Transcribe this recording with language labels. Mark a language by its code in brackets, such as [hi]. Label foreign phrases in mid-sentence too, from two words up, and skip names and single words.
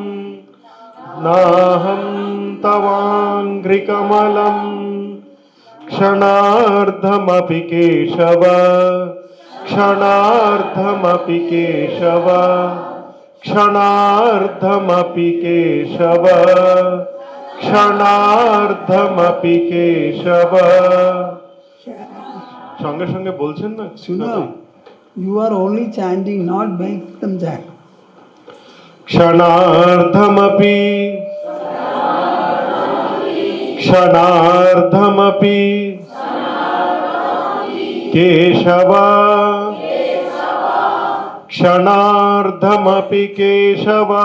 [sa] नाहं तवाङ्घ्रिकमलं क्षणार्धमपि केशव क्षणार्धमपि केशव क्षणार्धमपि केशव क्षणार्धमपि केशव [bn] সঙ্গে সঙ্গে বলছেন না [en] শুনো you are only chanting not make them chant [sa] क्षणार्धमपि क्षणार्धमपि केशव क्षणार्धमपि केशव